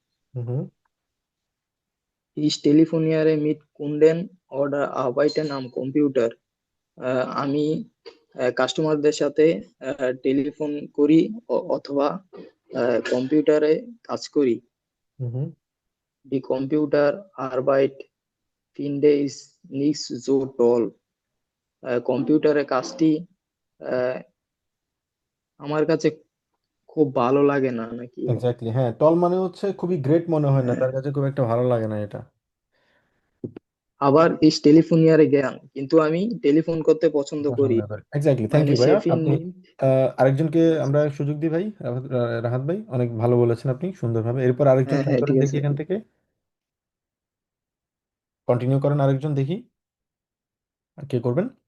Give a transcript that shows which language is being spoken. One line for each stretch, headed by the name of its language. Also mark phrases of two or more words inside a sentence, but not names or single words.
German: Ich telefoniere mit Kunden oder arbeiten am Computer,
Bangla: আমি কাস্টমারদের সাথে টেলিফোন করি অথবা কম্পিউটারে কাজ করি।
German: Die Computerarbeit finde ich nicht so toll,
Bangla: কম্পিউটারের কাজটি আমার কাছে খুব ভালো লাগে না নাকি। এক্স্যাক্টলি, হ্যাঁ, টল মানে হচ্ছে খুবই গ্রেট মনে হয় না, তার কাছে খুব একটা ভালো লাগে না এটা।
German: আবার ich telefoniere gern,
Bangla: কিন্তু আমি টেলিফোন করতে পছন্দ করি।
English: Exactly, thank
German: meine
Bangla: ইউ ভাইয়া।
German: Chefin
Bangla: আপনি
German: nimmt
Bangla: আরেকজনকে আমরা সুযোগ দিই ভাই। রাহাত ভাই অনেক ভালো বলেছেন আপনি, সুন্দরভাবে। এরপর আরেকজন হ্যাঁ ট্রাই হ্যাঁ করেন ঠিক দেখি আছে। এখান থেকে, কন্টিনিউ করেন আরেকজন দেখি আর কে করবেন।